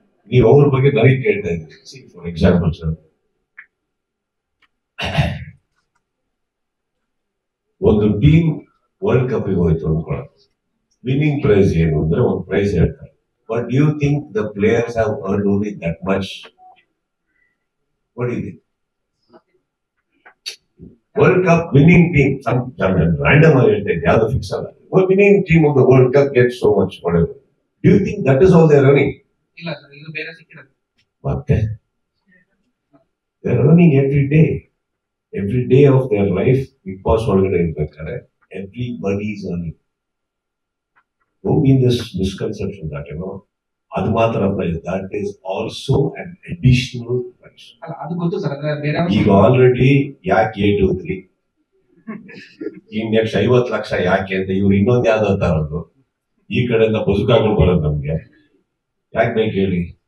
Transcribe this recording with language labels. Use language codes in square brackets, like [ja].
[kn] ನೀವು ಅವ್ರ ಬಗ್ಗೆ ನನಗೆ ಕೇಳ್ತಾ ಇದ್ದೀರಿ. [en] for example sir, [kn] ಒಂದು ಟೀಮ್ ವರ್ಲ್ಡ್ ಕಪ್ ಹೋಯ್ತು ಅನ್ಕೊಳ್ಳ, ವಿನ್ನಿಂಗ್ ಪ್ರೈಸ್ ಏನು ಅಂದ್ರೆ ಒಂದು ಪ್ರೈಸ್ ಹೇಳ್ತಾರೆ. [en] But you think the players have earned only that much? What is it? [kn] World cup winning team, random ಆಗಿ ಹೇಳ್ತಾ ಇದ್ದೆ, ಯಾವ್ದು ಫಿಕ್ಸ್ ಅಲ್ಲ. [en] Winning team of the world cup get so much whatever. Do you think that is all they are earning? [kn] ಇಲ್ಲ sir, ಇದು ಬೇರೆ ಸಿಕ್ಕಿರೋದು. [en] ಮತ್ತೆ they are earning every day of their life. [kn] Big boss ಒಳಗಡೆ ಇರ್ಬೇಕಾದ್ರೆ [en] everybody is earning. Don't mean this misconception that, [kn] ಅದು ಮಾತ್ರ price, [en] That is also an additional prize. [kn] ಅದು ಗೊತ್ತು ಸರ್, ಅಂದ್ರೆ ಬೇರೆ ಈಗ ಆಲ್ರೆಡಿ ಯಾಕೆ 823 ಈ ನೆಕ್ಸ್ಟ್ 50 ಲಕ್ಷ ಯಾಕೆ ಅಂತ ಇವ್ರು ಇನ್ನೊಂದು ಯಾವ್ದು ತರೋದು, ಈ ಕಡೆಯಿಂದ ಬದುಕಾಗಳು ಬರೋದು ನಮ್ಗೆ ಯಾಕೆ ಬೇಕು ಹೇಳಿ?